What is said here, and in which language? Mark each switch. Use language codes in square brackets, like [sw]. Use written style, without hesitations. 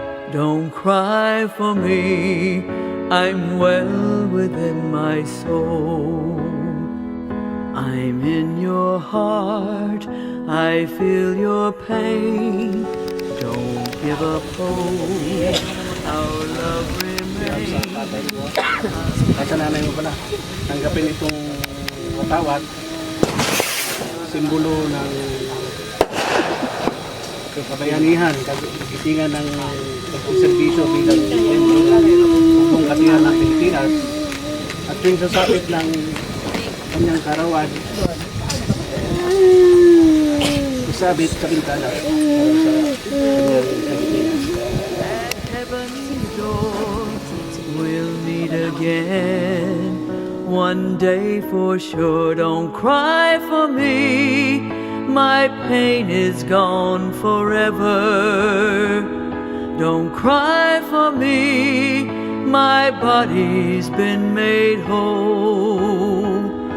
[en] Don't cry for me, I'm well within my soul. I'm in your heart, I feel your pain. Don't give up hope, our love remains. [tl] Sa nanay mo pala, tanggapin itong watawat, simbolo ng kabayanihan, kagitingan ng pagsiservisyo bilang buong katihan ng Pilipinas at yung sasapit ng kanyang karawan isabit sa bintana para sa kanyang kagitingan. [en] At heaven's door we'll meet again one day for sure. Don't cry for me, my pain is gone forever. Don't cry for me, my body's been made whole.